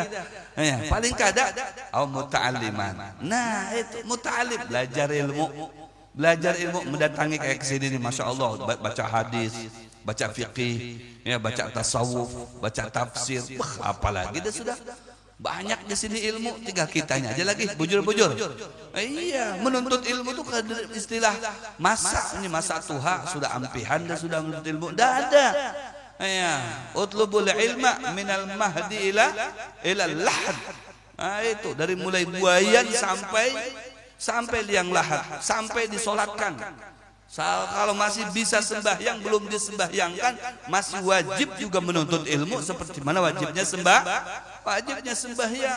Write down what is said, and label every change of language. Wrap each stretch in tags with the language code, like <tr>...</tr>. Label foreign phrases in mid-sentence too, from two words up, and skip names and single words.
<bjn>Ya, paling kada au muta'alliman. Nah, itu muta'allim, belajar ilmu mendatangi kayak kesini nih,</bjn> <ar>ما شاء الله,</ar> <bjn>baca hadis, baca fikih, ya, baca tasawuf, baca tafsir. Apalagi dah sudah banyak di sini ilmu, tinggal kitanya aja lagi bujur-bujur. Iya, menuntut ilmu itu istilah masa ini, masa tuha sudah ampihan dan sudah menuntut ilmu. Dah ada. Ya,</bjn> <ar>اطلبوا العلم من المهد إلى اللحد.</ar> <bjn>Nah, itu dari mulai buayan sampai liang lahat, sampai disolatkan. Kalau masih bisa sembahyang, belum disembahyangkan, masih wajib juga menuntut ilmu seperti mana wajibnya sembahyang.</bjn>